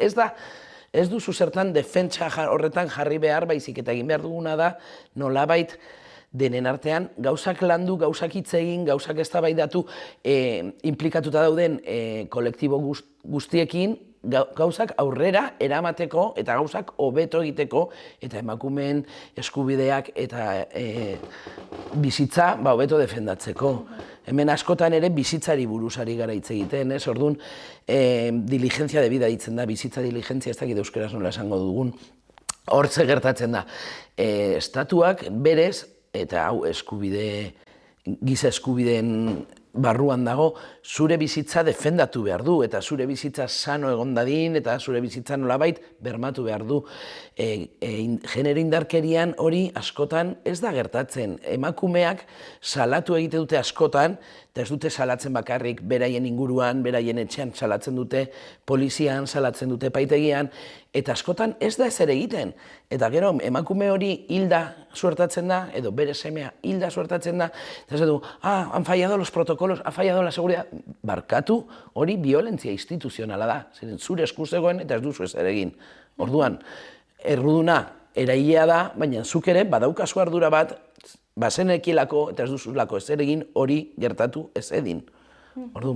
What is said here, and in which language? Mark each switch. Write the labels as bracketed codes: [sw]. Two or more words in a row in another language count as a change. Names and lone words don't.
[eu] ez duzu zertan defentsa horretan jarri behar, baizik eta egin behar duguna da, nolabait denen artean, gauzak landu, gauzak hitz egin, gauzak eztabaidatu, inplikatuta dauden kolektibo guztiekin, gauzak aurrera eramateko eta gauzak hobeto egiteko eta emakumeen eskubideak eta bizitza hobeto defendatzeko. Hemen askotan ere bizitzari buruzari gara hitz egiten, ez? Orduan, [es] diligentzia de vida [eu] ditzen da, bizitza diligentzia ez dakit euskaraz nola esango dugun. Hortze gertatzen da, estatuak berez, eta hau giza eskubideen barruan dago, zure bizitza defendatu behar du, eta zure bizitza sano egon dadin, eta zure bizitza nolabait bermatu behar du. Genero indarkerian hori askotan ez da gertatzen. Emakumeak salatu egite dute askotan, eta ez dute salatzen bakarrik beraien inguruan, beraien etxean salatzen dute, polizian salatzen dute epaitegian, eta askotan ez da ezer egiten. Eta gero emakume hori hilda suertatzen da, edo bere semea hilda suertatzen da, eta ez du, [es] han fallado los protocolos, ha fallado la seguridad. [eu] Barkatu, hori violentzia instituzionala da, zure esku zegoen eta ez duzu ezer egin. Orduan, erruduna erailea da, baina zuk ere badaukazu ardura bat, bazenekielako eta ez duzulako ezer egin hori gertatu ez edin. Orduan.